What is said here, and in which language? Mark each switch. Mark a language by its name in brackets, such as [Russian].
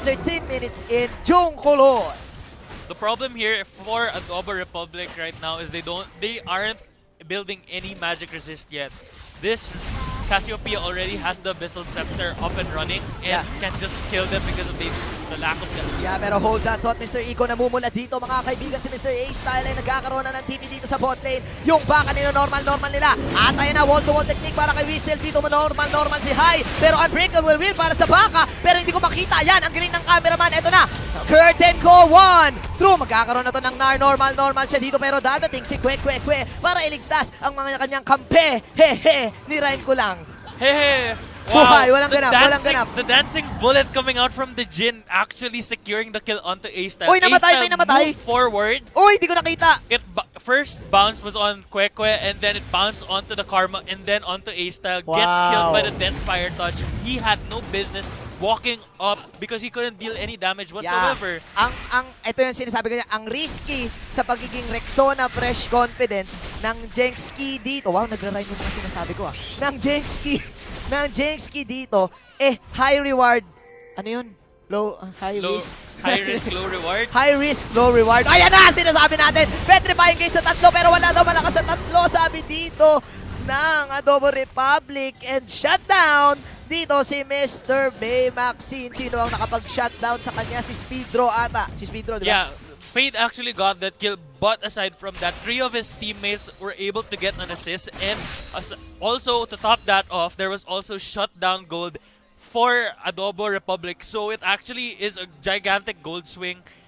[English] 13 minutes in, Junkolor. The problem here for Adobo Republic right now is they aren't building any magic resist yet. This Cassiopeia already has the Abyssal Scepter up and running and can just kill them because the lack of depth. Yeah, pero hold that thought, Mr. Eco. [Filipino] Namumula dito, mga kaibigan, si Mr. A-Style ay nagkakaroon na ng TP dito sa bot lane. Yung baka nila, normal nila. At ayun na, wall-to-wall technique para kay Whistle. Dito normal si High. Pero unbreakable will para sa baka. Pero hindi ko makita. Yan, ang galing ng cameraman. Eto na, curtain call 1. True, magkakaroon na to ng normal siya dito. Pero dadating si Kwe para iligtas ang mga kanyang kampe. Hehe, ni-rhyme ko lang. [English] Hey! [Filipino] Buhay, walang ganap. [English] The dancing bullet coming out from the Jin actually securing the kill onto A-Style. [Filipino] Uy, namatay, may namatay. [English] Moved forward. [Filipino] Uy, di ko nakita. [English] First bounce was on Kwe and then it bounced onto the Karma and then onto A-Style. Wow. Gets killed by the Deathfire touch. He had no business walking up because he couldn't deal any damage whatsoever. Yeah. [Filipino] Ito yung sinasabi ko niya, ang risky sa pagiging Rexona fresh confidence ng JSKI dito. Wow, nagra-rhyme yung mga sinasabi ko Ng JSKI dito, [English] high reward. [Filipino] Ano yun? [English] High risk. High risk, low reward. High risk, low reward. [Filipino] Ayan na, sinasabi natin. Petrifying case sa tatlo, pero wala daw malakas sa tatlo, sabi dito ng Adobo Republic. And shutdown dito si Mr. Bay Maxine. Sino ang nakapag-shutdown sa kanya? Si Speedro ata. Si Speedro, di ba? [English] Yeah. Fade actually got that kill, but aside from that, 3 of his teammates were able to get an assist, and also to top that off, there was also shutdown gold for Adobo Republic, so it actually is a gigantic gold swing.